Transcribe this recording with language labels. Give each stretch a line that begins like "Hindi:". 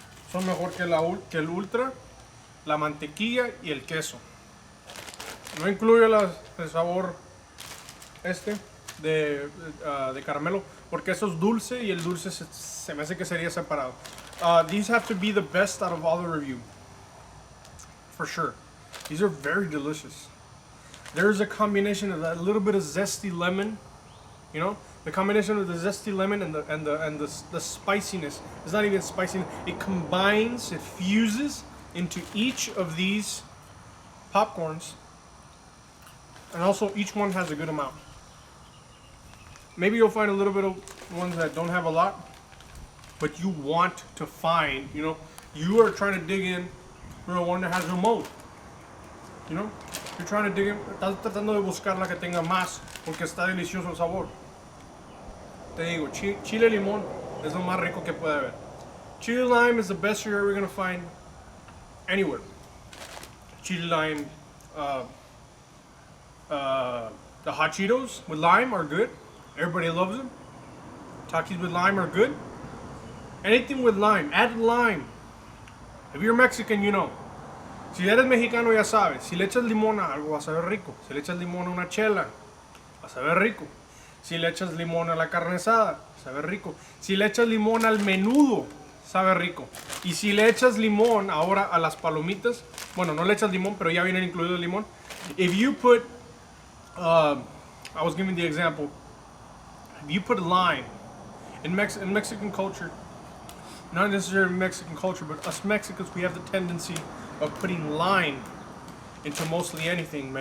Spanish: Son mejor que el Ultra, la mantequilla y el queso. No incluye el sabor de caramelo, porque eso es dulce y el dulce se me hace que sería separado.
English: These have to be the best out of all the review, for sure. These are very delicious. There's a combination of a little bit of zesty lemon, you know, the combination of the zesty lemon and the spiciness. It's not even spicy. It combines, it fuses into each of these popcorns, and also each one has a good amount. Maybe you'll find a little bit of ones that don't have a lot, but you want to find, you know, you are trying to dig in for one that has a remote. You know, you're trying to dig in,
Spanish: estás tratando de buscar la que tenga más, porque está delicioso el sabor. Te digo, chile limón es lo más rico que puede haber.
English: Chili lime is the best you're ever gonna find anywhere. Chili lime, the hot Cheetos with lime are good. Everybody loves them. Takis with lime are good. Anything with lime, add lime. If you're Mexican, you know.
Spanish: Si eres mexicano, ya sabes. Si le echas limón a algo, va a saber rico. Si le echas limón a una chela, va a saber rico. Si le echas limón a la carne asada, sabe rico. Si le echas limón al menudo, sabe rico. Y si le echas limón ahora a las palomitas, bueno, no le echas limón, pero ya viene incluido el limón.
English: If you put, I was giving the example, if you put lime in Mexican culture, not necessarily Mexican culture, but us Mexicans, we have the tendency of putting lime into mostly anything.